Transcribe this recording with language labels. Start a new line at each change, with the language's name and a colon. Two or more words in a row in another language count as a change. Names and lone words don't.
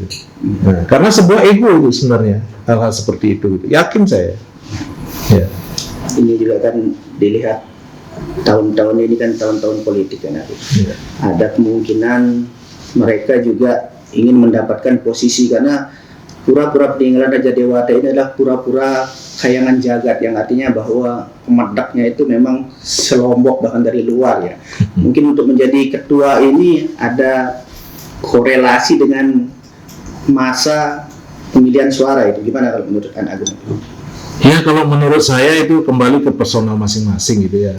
Indonesian: Nah, karena sebuah ego itu sebenarnya hal-hal seperti itu gitu. Yakin saya. Ya. Ini juga kan dilihat tahun-tahun ini kan tahun-tahun politik kan. Ya. Ada kemungkinan mereka juga ingin mendapatkan posisi karena pura-pura peninggalan Raja Dewata ini adalah pura-pura kayangan jagat, yang artinya bahwa pemedaknya itu memang selombok bahkan dari luar ya. Mungkin untuk menjadi ketua ini ada korelasi dengan masa pemilihan suara itu. Gimana kalau menurut Anda Agung? Ya kalau menurut saya itu kembali ke personal masing-masing gitu ya.